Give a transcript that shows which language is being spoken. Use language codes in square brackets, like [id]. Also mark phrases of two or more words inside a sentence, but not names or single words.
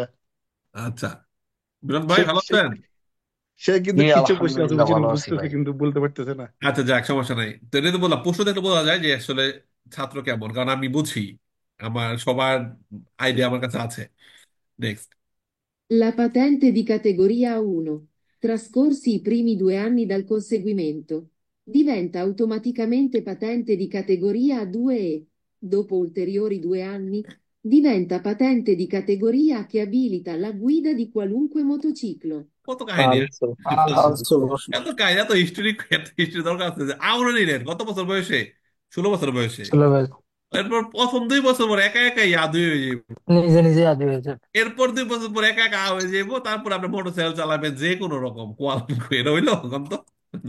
[bn] আচ্ছা, মিলন ভাই সে ভালো সে আছেন? সে কিন্তু জি কিছু কোশ্চেন আছে আলহামদুলিল্লাহ বুঝছেন, ভালো আছি বুঝতেছে ভাই। কিন্তু বলতে পারতেছে না। আচ্ছা, যাক, সমস্যা নাই। তো এটা তো বললাম, প্রশ্ন দেখলে বোঝা যায় যে আসলে ছাত্র কেমন, কারণ আমি বুঝি, আমার সবার আইডিয়া আমার কাছে আছে। নেক্সট। [it] La patente di categoria A1, trascorsi i primi 2 anni dal conseguimento, diventa automaticamente patente di categoria A2 e, dopo ulteriori 2 anni, diventa patente di categoria che abilita la guida di qualunque motociclo. [bn] কত কাহিনী! ফালসো। ফালসো। ফালসো প্রশ্ন। এত কাহিনী, এত হিস্ট্রি, এত হিস্ট্রি দরকার আছে যে আমরা নিলেন কত বছর বয়সে? 16 বছর বয়সে। ষোলো ভাই। এরপর প্রথম 2 বছর পর একা একা ইয়াদ হয়ে যাবো, নিজে নিজে আদি হয়েছে। এরপর 2 বছর পর একা একা হয়ে যাবো, তারপর আপনি মোটরসাইকেল চালাবেন যে কোনো রকম এটা হইলো কম তো না।